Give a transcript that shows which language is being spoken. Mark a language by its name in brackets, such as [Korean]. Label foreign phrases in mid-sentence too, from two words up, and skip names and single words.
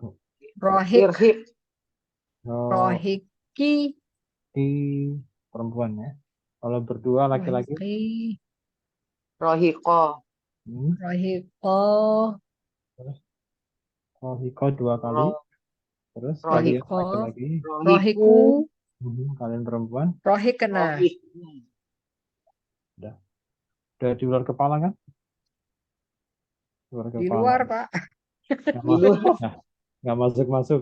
[Indonesian] rohik Irhik. rohiki Perempuan ya. Kalau berdua laki-laki. rohiki Rohiko. rohiko Terus Rohiko 2 kali. Ro- Terus kalian Rohiko, laki-laki. Rohiku, Kalian perempuan. rohik kena. Rohik. Udah. Udah di luar kepala kan? Luar Di kepala. luar, Pak. Nggak Di masuk. luar. Nah, nggak masuk-masuk.